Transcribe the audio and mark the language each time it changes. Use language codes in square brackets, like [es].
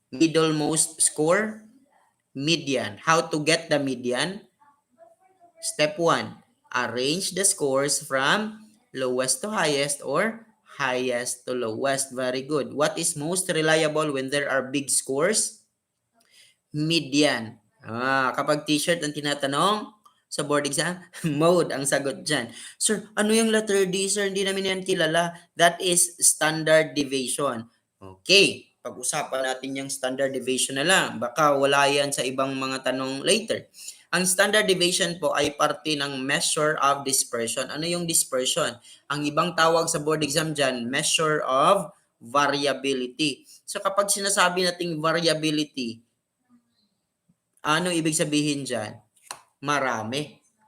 [en] Middle most score, median. How to get the median? Step 1, arrange the scores from lowest to highest or highest to lowest. Very good. What is most reliable when there are big scores? Median. [tl] Kapag t-shirt ang tinatanong sa board exam, mode ang sagot dyan. Sir, ano yung letter D, sir? Hindi namin yan kilala. [en] That is standard deviation. [tl] Okay, pag-usapan natin yung standard deviation na lang. Baka wala yan sa ibang mga tanong later. Ang standard deviation po ay parte ng measure of dispersion. Ano yung dispersion? Ang ibang tawag sa board exam dyan, measure of variability. So kapag sinasabi nating variability, ano ibig sabihin dyan? Marami.